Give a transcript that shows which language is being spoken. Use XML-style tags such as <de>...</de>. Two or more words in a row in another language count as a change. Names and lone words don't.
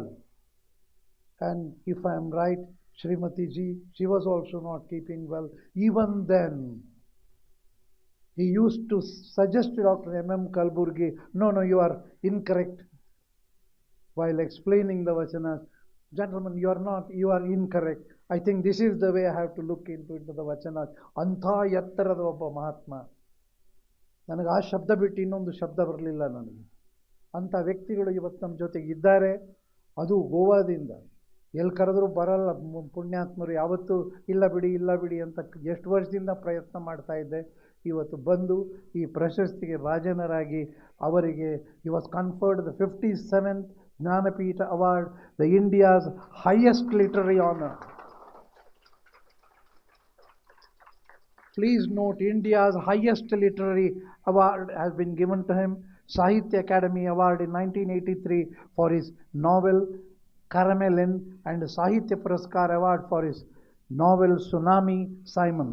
<en>And if I am right, Srimati ji, she was also not keeping well. Even then, he used to suggest to Dr. M.M. Kalburgi, no, you are incorrect. While explaining the Vachanas, gentlemen, you are incorrect. I think this is the way I have to look into the Vachanas.</en> <kn>ಅಂಥ ಎತ್ತರದ ಒಬ್ಬ ಮಹಾತ್ಮ. ನನಗೆ ಆ ಶಬ್ದ ಬಿಟ್ಟು ಇನ್ನೊಂದು ಶಬ್ದ ಬರಲಿಲ್ಲ ನನಗೆ. ಅಂಥ ವ್ಯಕ್ತಿಗಳು ಇವತ್ತು ನಮ್ಮ ಜೊತೆಗೆ ಇದ್ದಾರೆ. ಅದು ಗೋವಾದಿಂದ. ಎಲ್ಲಿ ಕರೆದರೂ ಬರಲ್ಲ ಪುಣ್ಯಾತ್ಮರು, ಯಾವತ್ತೂ ಇಲ್ಲ ಬಿಡಿ ಅಂತ ಎಷ್ಟು ವರ್ಷದಿಂದ ಪ್ರಯತ್ನ ಮಾಡ್ತಾ ಇದ್ದೆ. ಇವತ್ತು ಬಂದು ಈ ಪ್ರಶಸ್ತಿಗೆ ಭಾಜನರಾಗಿ ಅವರಿಗೆ</kn> <en>he was conferred the 57th ಜ್ಞಾನಪೀಠ award, the India's highest literary honor. Please note, India's highest literary award has been given to him, Sahitya Academy Award in 1983 for his novel Caramelin and Sahitya Puraskar Award for his novel Tsunami Simon.</en>